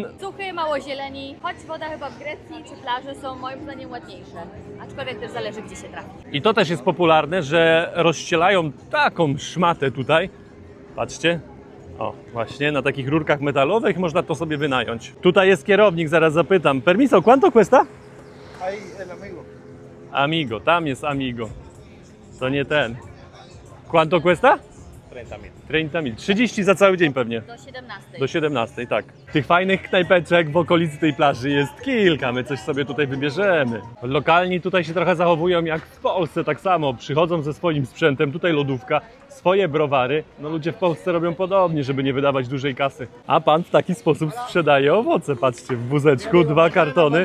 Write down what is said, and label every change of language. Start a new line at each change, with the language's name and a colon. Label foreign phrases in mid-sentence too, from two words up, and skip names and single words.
Polish: Suchy, mało zieleni, choć woda chyba w Grecji czy plaże są moim zdaniem ładniejsze. Aczkolwiek też zależy, gdzie się trafi. I to też jest popularne, że rozścielają taką szmatę tutaj. Patrzcie. O, właśnie na takich rurkach metalowych można to sobie wynająć. Tutaj jest kierownik, zaraz zapytam.
Spanish: Permiso, ¿cuánto cuesta? Ahí el amigo. Amigo,
Polish: tam jest amigo. To nie ten.
Spanish: ¿Cuánto cuesta? 30 mil.
Polish: 30 za cały dzień pewnie. Do 17. Do 17, tak. Tych fajnych knajpeczek w okolicy tej plaży jest kilka, my coś sobie tutaj wybierzemy. Lokalni tutaj się trochę zachowują jak w Polsce, tak samo. Przychodzą ze swoim sprzętem, tutaj lodówka, swoje browary. No ludzie w Polsce robią podobnie, żeby nie wydawać dużej kasy. A pan w taki sposób sprzedaje owoce, patrzcie, w wózeczku 2 kartony.